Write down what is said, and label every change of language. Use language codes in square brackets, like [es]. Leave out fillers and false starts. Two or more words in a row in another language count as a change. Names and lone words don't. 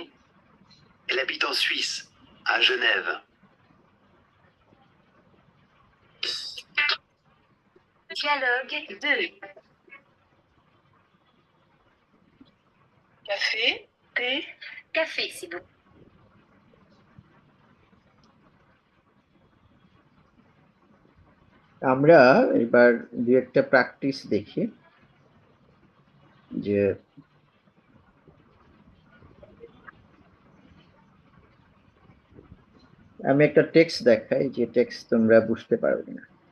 [fr] Elle habite en Suisse, à Genève. Dialogue 2. Café, thé, café, s'il vous plaît. [bn] আমরা এবার দু একটা প্র্যাকটিস দেখি, যে আমি একটা টেক্সট দেখাই, যে টেক্সট তোমরা বুঝতে পারবে না।